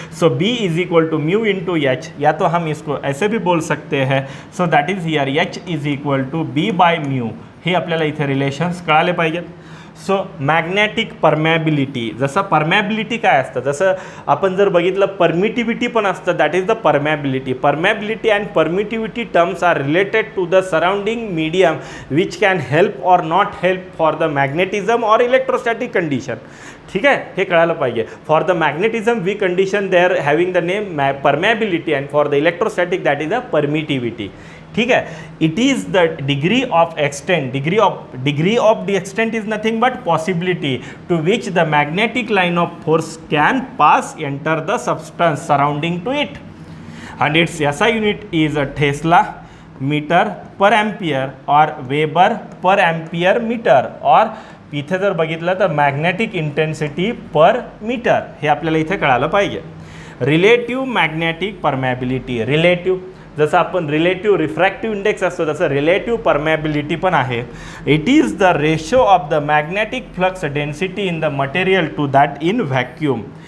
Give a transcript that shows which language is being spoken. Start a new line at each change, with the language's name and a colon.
English: so B is equal to mu into H,
Hindi: या तो हम इसको ऐसे भी बोल सकते हैं.
English: So that is here H is equal to B by mu.
Marathi: हे आपल्याला इथे रिलेशन्स कळाले पाहिजेत. सो मॅग्नेटिक परमॅबिलिटी, जसं परमॅबिलिटी काय असतं, जसं आपण जर बघितलं परमिटिव्हिटी पण असतं,
English: That is the permeability. Permeability and permittivity terms are related to the surrounding medium which can help or not help for the magnetism or electrostatic condition.
Marathi: ठीक आहे, हे कळायला पाहिजे.
English: For the magnetism we condition they are having the name permeability and for the electrostatic that is the permittivity.
Hindi: ठीक है,
English: It is the degree of extent. Degree of the extent is nothing but possibility to which the magnetic line of force can pass enter the substance surrounding to it and its SI unit is tesla metre per ampere और weber per ampere metre.
Marathi: और इथे जर बघितलं तर magnetic intensity पर metre. हे आपल्याला इथे कळालं पाहिजे. Relative magnetic permeability. रिलेटिव्ह जसं आपण रिलेटिव्ह रिफ्रॅक्टिव्ह इंडेक्स असतो तसं रिलेटिव्ह परमॅबिलिटी पण आहे.
English: It is the ratio of the magnetic flux density in the material to that in vacuum.